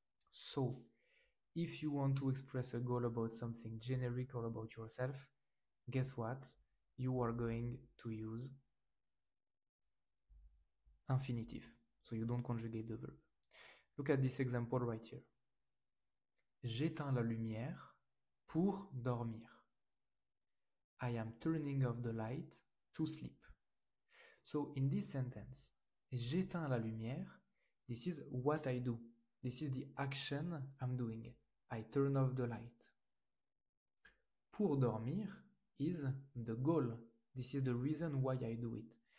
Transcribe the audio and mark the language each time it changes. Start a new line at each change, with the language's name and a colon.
English: So, if you want to express a goal about something generic or about yourself, guess what? You are going to use infinitive. So you don't conjugate the verb. Look at this example right here.
French: J'éteins la lumière pour dormir.
English: I am turning off the light to sleep. So in this sentence,
French: j'éteins la lumière,
English: this is what I do. This is the action I'm doing. I turn off the light.
French: Pour dormir
English: is the goal. This is the reason why I do it.